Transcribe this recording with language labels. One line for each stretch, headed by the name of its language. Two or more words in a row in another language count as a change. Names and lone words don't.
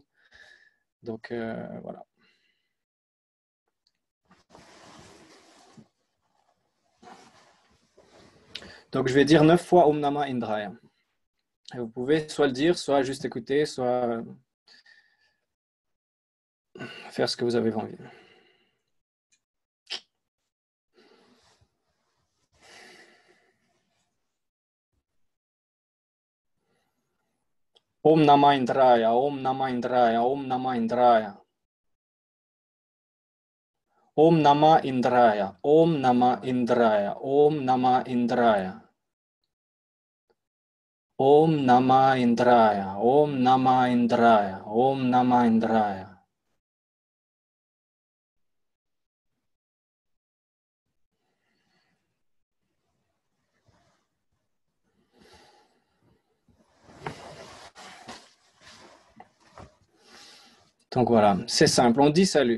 French: Donc, voilà. Donc, je vais dire 9 fois
Sanskrit: ॐ नमः इन्द्राय.
French: Et vous pouvez soit le dire, soit juste écouter, soit faire ce que vous avez envie.
Sanskrit: ॐ नमः इन्द्राय, ॐ नमः इन्द्राय, ॐ नमः इन्द्राय. ॐ नमः इन्द्राय, ॐ नमः इन्द्राय, ॐ नमः इन्द्राय. ॐ नमः इन्द्राय, ॐ नमः इन्द्राय, ॐ नमः इन्द्राय.
French: Donc voilà, c'est simple, on dit salut.